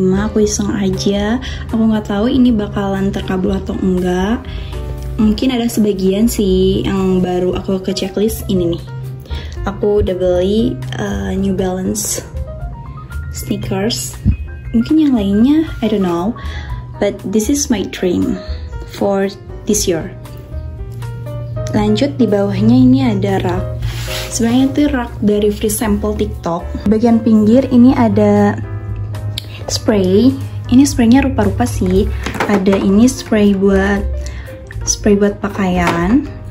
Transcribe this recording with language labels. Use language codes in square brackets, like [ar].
[id] Aku iseng aja. Aku nggak tahu ini bakalan terkabul atau enggak. Mungkin ada sebagian sih yang baru aku ke checklist ini nih. Aku udah beli New Balance sneakers. Mungkin yang lainnya [en] I don't know. But this is my dream for this year. [id] Lanjut di bawahnya ini ada rak. Sebenarnya itu rak dari free sample TikTok. Bagian pinggir ini ada spray. Ini spraynya rupa-rupa sih. Ada ini spray buat pakaian.